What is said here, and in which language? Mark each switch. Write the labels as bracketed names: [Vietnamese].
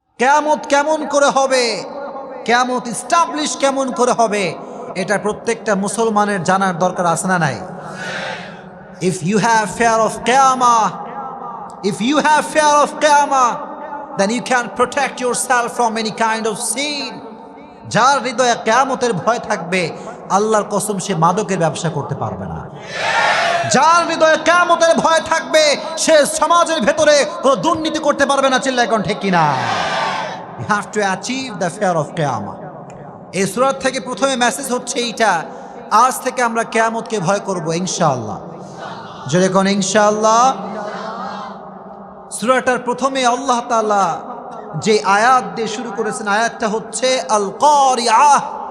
[Bangla] কিয়ামত কেমন করে হবে, কিয়ামত এস্টাবলিশ কেমন করে হবে, এটা প্রত্যেকটা মুসলমানের জানার দরকার আছে না নাই? [English] If you have fear of Qiyamah, if you have fear of Qiyamah, then you can protect yourself from any kind of sin. [Bangla] যার হৃদয়ে কিয়ামতের ভয় থাকবে, আল্লাহর কসম সে মাদকের ব্যবসা করতে পারবে না। যার হৃদয়ে কিয়ামতের ভয় থাকবে, সে সমাজের ভেতরে কোনো দুর্নীতি করতে পারবে না। চিল্লায় কোন ঠিক কিনা? [English] You have to achieve the fear of Qiyamah. [Bangla] এই সূরা থেকে প্রথমে মেসেজ হচ্ছে এইটা, আজ থেকে আমরা কিয়ামতকে ভয় করব ইনশাআল্লাহ। জোরে কোন ইনশাআল্লাহ। সূরাটার প্রথমে আল্লাহ তাআলা যে আয়াত দিয়ে শুরু করেছেন, আয়াতটা হচ্ছে আল কারিআহ।